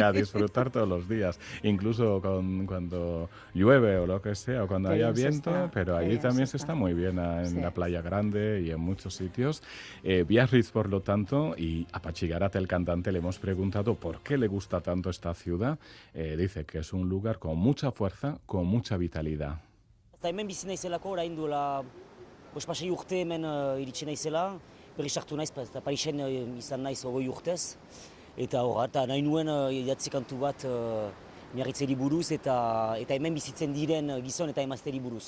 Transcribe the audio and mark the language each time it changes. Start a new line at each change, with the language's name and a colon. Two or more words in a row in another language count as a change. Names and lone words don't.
Spanish: que a disfrutar todos los días, incluso cuando llueve o lo que sea, o cuando Qué haya bien se viento, está, pero qué allí bien también se se está está. muy bien en Sí. la Playa Grande y en muchos sitios. Biarritz, por lo tanto, y a Patxi Garat, el cantante, le hemos preguntado por qué le gusta tanto esta ciudad. Dice que es un lugar con mucha fuerza, con mucha vitalidad.
Basque: Eta hemen bizi naizelako, orain duela, pasai urte hemen iritsi naizela, berri sartu naiz, eta Parisen izan naiz 20 urtez. Eta horra, eta nahi nuen idatzi kantu bat Biarritzeri buruz eta hemen bizitzen diren gizon eta emazteri buruz.